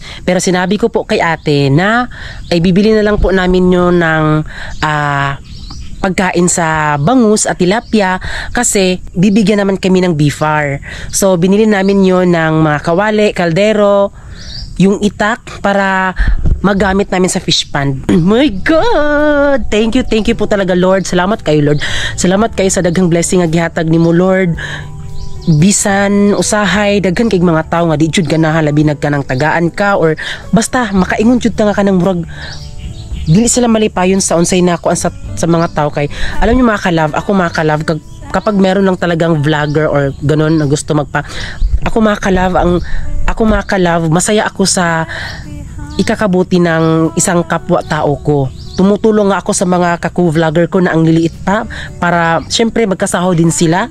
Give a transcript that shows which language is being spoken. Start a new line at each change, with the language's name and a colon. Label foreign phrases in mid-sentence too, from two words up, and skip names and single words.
Filipino: Pero sinabi ko po kay ate na ay bibili na lang po namin yun ng pagkain sa bangus at tilapia kasi bibigyan naman kami ng Bifar. So, binili namin yun ng mga kawali, kaldero, yung itak para magamit namin sa fish pond.
English: My God! Thank you
Filipino: po talaga Lord. Salamat kayo Lord.
Cebuano: Salamat kayo sa daghang blessing nga gihatag nimo Lord. Bisan usahay daghan kay mga tao nga di jud ganahan labi nagkanang tagaan ka or basta makaingon jud ta nga kanang murag dili sila malipayon sa unsay nako sa mga tao kay
Filipino: alam niyo mga kalove kapag meron lang talagang vlogger or ganon na gusto ako mga kalove masaya ako sa ikakabuti ng isang kapwa tao ko. Tumutulong nga ako sa mga kaku-vlogger ko na ang liliit pa para syempre magkasaho din sila.